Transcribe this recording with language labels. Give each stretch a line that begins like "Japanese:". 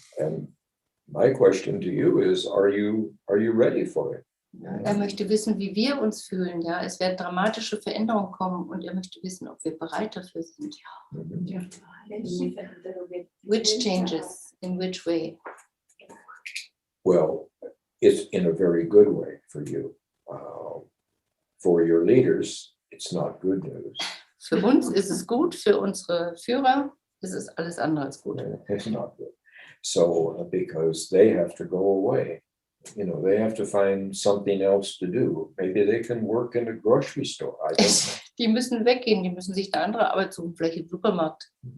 English: And my question to you is, are you ready for it?
German: Er möchte wissen, wie wir uns fühlen. Ja, es werden dramatische Veränderungen kommen und er möchte wissen, ob wir bereit dafür sind. Welche Veränderungen?
English: Which changes, in which way? Well, it's in a very good way for you. For your leaders, it's not good news.
German: Für uns ist es gut, für unsere Führer ist es alles andere als gut.
English: It's not good. So because they have to go away, they have to find something else to do. Maybe they can work in a grocery store. I don't know.
German: Die müssen weggehen, die müssen sich eine andere Arbeit suchen, vielleicht im Supermarkt.